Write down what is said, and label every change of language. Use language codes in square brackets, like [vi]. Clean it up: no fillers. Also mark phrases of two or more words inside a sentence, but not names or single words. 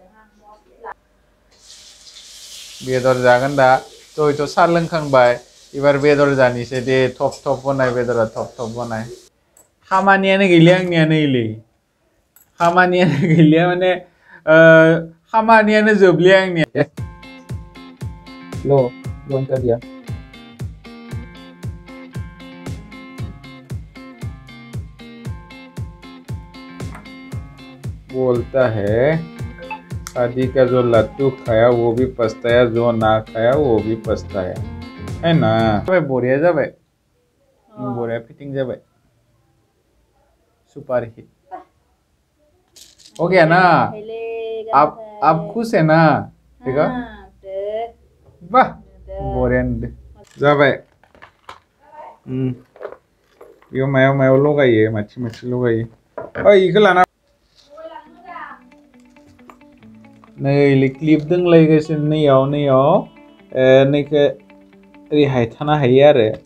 [brx] बेदर जागोन दा थ' साहा लोंखांबाय एबार बेदर जानोसै दे थप बनाय बेदरा थप बनाय खामानियानो गैलिया आंनिया नैलै खामानियानो गैलिया माने खामानियानो जोबलिया आंनिया [hi] लो बंद कर दिया बोलता है शादी का जो लड्डू खाया वो भी पछताया जो ना खाया वो भी पछताया है ना [brx] बोरिया जाबाय बोरिया फिटिंग जाबाय [hi] सुपर हिट हो गया ना आप खुश है ना देखो वाह [brx] बोरिया जाबाय यो मायाव लगायो माथि लगायो इखो लाना नै क्लिप दंलायगासिनो नैयाव नैखो ओरैहाय थानो हायो आरो